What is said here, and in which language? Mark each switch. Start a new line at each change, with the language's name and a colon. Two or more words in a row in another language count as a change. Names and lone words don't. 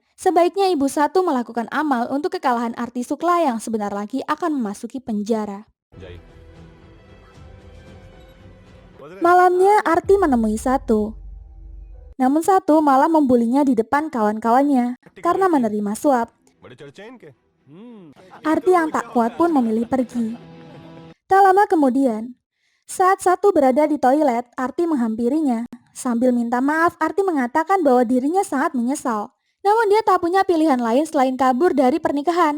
Indonesian: Sebaiknya ibu Satu melakukan amal untuk kekalahan Arti Sukla yang sebentar lagi akan memasuki penjara.
Hindi: जाइए।
Indonesian: Malamnya Arti menemui Satu. Namun Satu malah membulinya di depan kawan-kawannya karena menerima suap.
Hindi: बड़े चर्चे हैं इनके।
Indonesian: Arti yang tak kuat pun memilih pergi. Tak lama kemudian, saat Satu berada di toilet, Arti menghampirinya. Sambil minta maaf, Arti mengatakan bahwa dirinya sangat menyesal. Namun dia tak punya pilihan lain selain kabur dari pernikahan.